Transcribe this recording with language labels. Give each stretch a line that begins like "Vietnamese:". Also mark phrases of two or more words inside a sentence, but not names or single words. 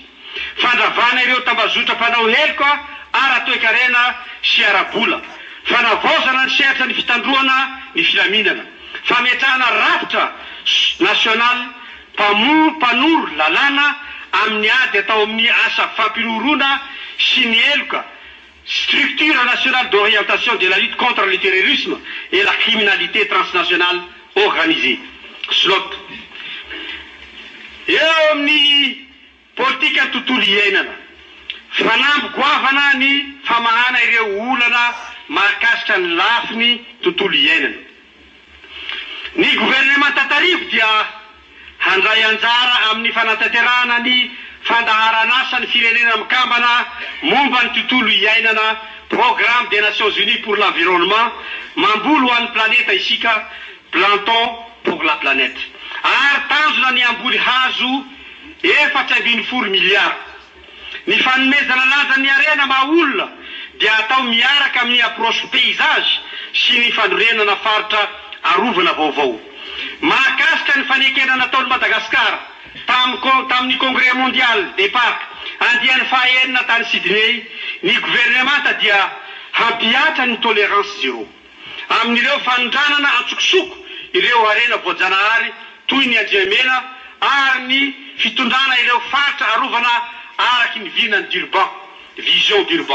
Malagasy: Fandravana ireo tambazotra mpanao helika ara-toe-karena sy ara-bola. Fanavaozana ny sehatra ny fitandroana ny filaminana. Fametrahana rafitra national mpanoro lalàna amin'ny ady atao amin'ny asa fampirorona sy ny helika.
French: Structure nationale d'orientation de la lutte contre le terrorisme et la criminalité transnationale organisée. SLOT.
Malagasy: Eo amin'ny politika ny tontolo iainana. Fanambogoavana ny famahana ireo olana mahakasika ny lafiny tontolo iainana. Ny gouvernemanta tariho dia handray anjara amin'ny fanatanterahana ny fandaharan'asa ny firenena mikambana momba ny tontolo iainana
French: programme des Nations Unies pour l'environnement
Malagasy: mamboly ho an'ny planeta isika
French: plantons pour la planète
Malagasy: ary tanjona ny amboly hazo 440 milliards. Ny fanomezana lanja ny arena maolona dia atao miaraka amin'ny
French: approche paysage
Malagasy: sy ny fanorenana faritra arovana vaovao. Mahakasika ny fanekena nataon'i Madagasikara tamin'ny
French: congrès mondial des parcs
Malagasy: andiany fahaenina tany Sydney, ny gouvernemanta dia hampiatra ny
French: tolérance zéro
Malagasy: amin'ireo fanondranana antsokosoko ireo arena voajanahary toy ny Anjemena ary ny fitondrana ireo faritra arovana araky ny vinany d'Urban,
French: vision d'Urban.